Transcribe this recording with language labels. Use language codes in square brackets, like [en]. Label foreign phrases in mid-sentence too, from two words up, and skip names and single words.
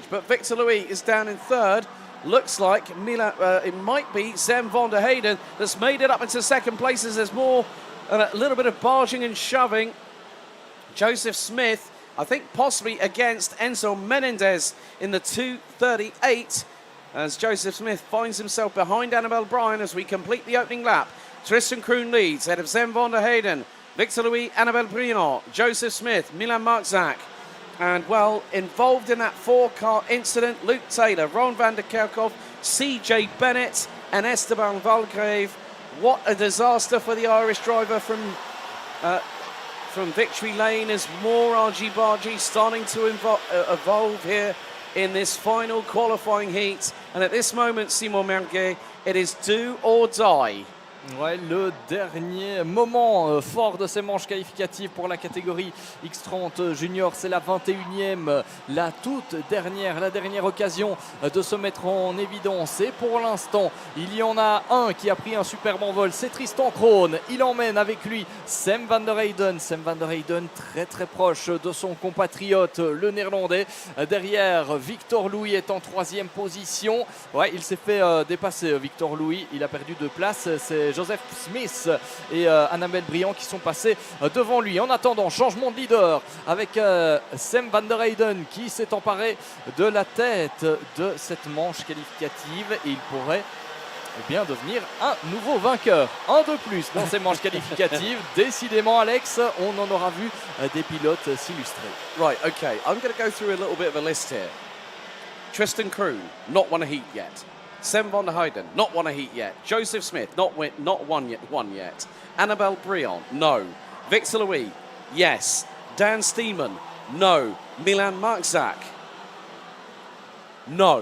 [en] But Victor Louis is down in third. Looks like it might be Zem van der Heyden that's made it up into second place as there's more, a little bit of barging and shoving. Joseph Smith, I think possibly against Enzo Menendez in the 2:38, as Joseph Smith finds himself behind Annabelle Bryan as we complete the opening lap. Tristan Kroon leads ahead of Zem van der Heyden, Victor Louis, Annabelle Bryan, Joseph Smith, Milan Marczak. And well, involved in that 4-car incident, Luke Taylor, Ron van der Kerkhoff, CJ Bennett and Esteban Valgrave. What a disaster for the Irish driver from Victory Lane, as more argy-bargy starting to evolve here in this final qualifying heat. And at this moment, Simon Mirguet, it is do or die. [fr] Ouais, le dernier moment fort de ces manches qualificatives pour la catégorie X30 Junior, c'est la 21e, la dernière occasion de se mettre en évidence. Et pour l'instant, il y en a un qui a pris un superbe envol, c'est Tristan Kroon. Il emmène avec lui Zem van der Heyden. Zem van der Heyden très proche de son compatriote, le néerlandais. Derrière, Victor Louis est en 3e position. Ouais, il s'est fait dépasser, Victor Louis. Il a perdu 2 places. C'est Joseph Smith et Annabelle Bryan qui sont passés devant lui. En attendant, changement de leader avec Zem van der Heyden qui s'est emparé de la tête de cette manche qualificative et il pourrait bien devenir un nouveau vainqueur. Un de plus dans ces manches qualificatives. Décidément, Alex, on en aura vu des pilotes s'illustrer. [en] Right, okay. I'm going to go through a little bit of a list here. Tristan Kroon, not won a heat yet. Zem van der Heyden, not won a heat yet. Joseph Smith, not won yet. Annabelle Bryan, no. Victor Louis, yes. Dan Steeman, no. Milan Marczak, no.